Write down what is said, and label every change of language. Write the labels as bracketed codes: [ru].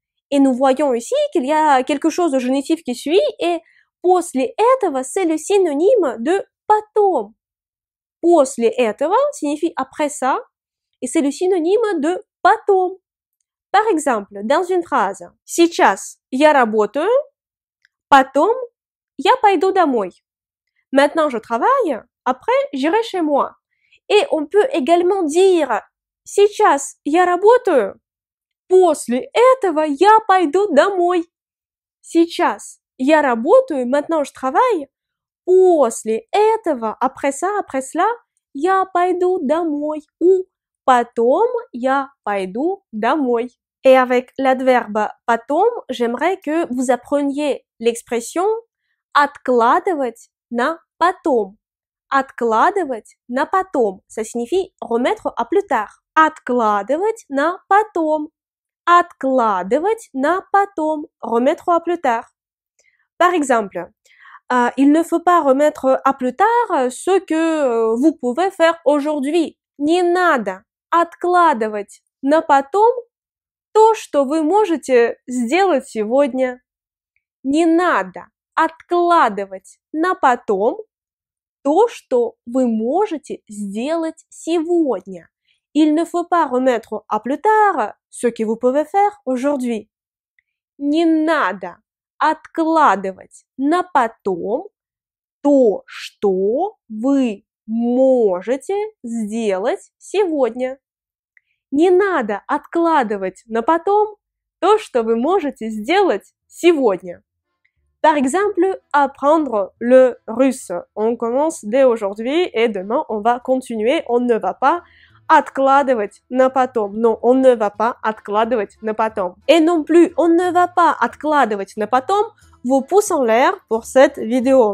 [fr] Et nous voyons ici qu'il y a quelque chose de génitif qui suit et [ru] после этого, [fr] c'est le synonyme de [ru] потом. После этого [fr] signifie après ça et c'est le synonyme de [ru] потом. [fr] Par exemple, dans une phrase, [ru] сейчас я работаю, потом я пойду домой. [fr] Maintenant je travaille, après j'irai chez moi. Et on peut également dire [ru] сейчас я работаю, после этого я пойду домой. Сейчас я работаю, [fr] maintenant je travaille, [ru] после этого, [fr] après ça, après cela, [ru] я пойду домой. Ou потом я пойду домой. [fr] Et avec l'adverbe потом, j'aimerais que vous appreniez l'expression [ru] откладывать на потом. Откладывать на потом. [fr] Ça signifie remettre à plus tard. [ru] Откладывать на потом. Откладывать на потом. [fr] Remettre à plus tard. Par exemple, il ne faut pas remettre à plus tard ce que vous pouvez faire aujourd'hui. [ru] Не надо откладывать на потом то, что вы можете сделать сегодня. Не надо откладывать на потом то, что вы можете сделать сегодня. [fr] il ne faut pas remettre à plus tard ce que vous pouvez faire aujourd'hui. [ru] Не надо откладывать на потом то, что вы можете сделать сегодня. Не надо откладывать на потом то, что вы можете сделать сегодня. [fr] Par exemple, apprendre le russe. On commence dès aujourd'hui et demain on va continuer. On ne va pas [ru] откладывать на потом. [fr] Non, on ne va pas откладывать на потом. Et non plus, on ne va pas [ru] откладывать на потом [fr] vos pouces en l'air pour cette vidéo.